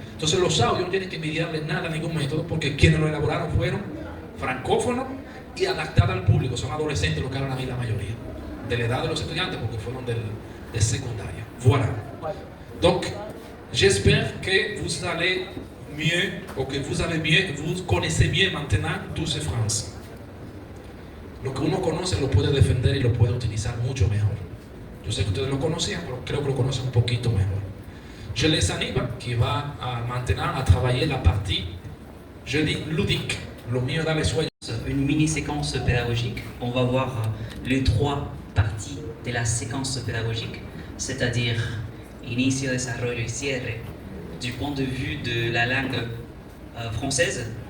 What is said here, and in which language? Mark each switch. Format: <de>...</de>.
<es>Entonces los audios no tienen que envidiarle nada a ningún método, porque quienes lo elaboraron fueron francófonos y adaptados al público. Son adolescentes los que hablan ahí la mayoría, de la edad de los estudiantes, porque fueron de secundaria.</es> <fr>Voilà. Donc, j'espère que vous allez mieux, ou que vous connaissez mieux maintenant tous ces phrases.</fr> <es>Lo que uno conoce lo puede defender y lo puede utilizar mucho mejor. Yo sé que ustedes lo conocían, pero creo que lo conocen un poquito mejor.</es> <fr>Je les anime qui va maintenant à travailler la partie, je dis ludique,</fr> <es>lo mío dale sueño.</es> <fr>Une mini-séquence pédagogique. On va voir les 3 parties de la séquence pédagogique, c'est-à-dire</fr> <es>inicio, desarrollo y cierre,</es> <fr>du point de vue de la langue française.</fr>